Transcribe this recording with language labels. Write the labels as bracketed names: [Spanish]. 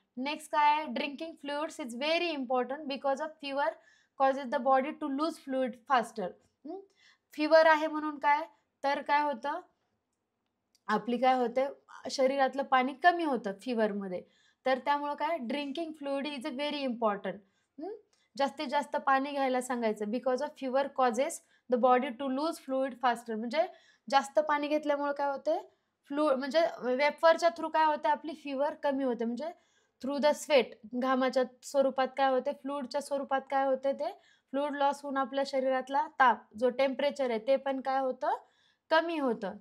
[English] next [Marathi] काय आहे? [English] Drinking fluids is very important because of fever causes the body to lose fluid faster. [Marathi] Fever आहे म्हणून काय? तर काय होतं? आपली काय होते? शरीरातलं पाणी कमी होतं फीवरमध्ये. तर त्यामुळं काय? [English] Drinking fluid is a very important. [Marathi] जास्तीत जास्त पाणी घ्यायला सांगायचं. [English] Because of fever causes the body to lose fluid faster. [Marathi] म्हणजे जास्त पाणी घेतल्यामुळे काय होते? म्हणजे वेपरच्या थ्रू काय होते? आपली फीवर कमी होते. म्हणजे [English] through the sweat [Marathi] घामाच्या स्वरूपात काय होते? फ्लुइडच्या स्वरूपात काय होते ते? फ्लुइड लॉस होऊन आपल्या शरीरातला ताप जो टेम्परेचर आहे ते पण काय होतं? कमी होतं.